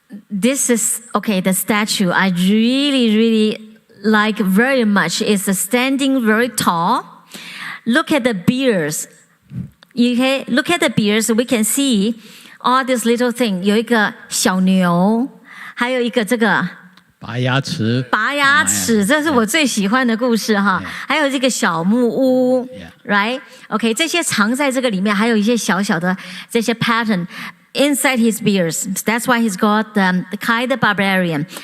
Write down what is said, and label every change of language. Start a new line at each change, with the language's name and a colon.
English: This is, okay, the statue I really, really like very much. It's standing very tall. Look at the beards. Okay, look at the beards. We can see all this little thing.
Chinese: 有一个小牛，还有一个这个拔牙齿，这是我最喜欢的故事哈。还有这个小木屋 ，right? OK， 这些藏在这个里面，还有一些小小的这些
English: pattern inside his beards. That's why he's got the Kai the Barbarian.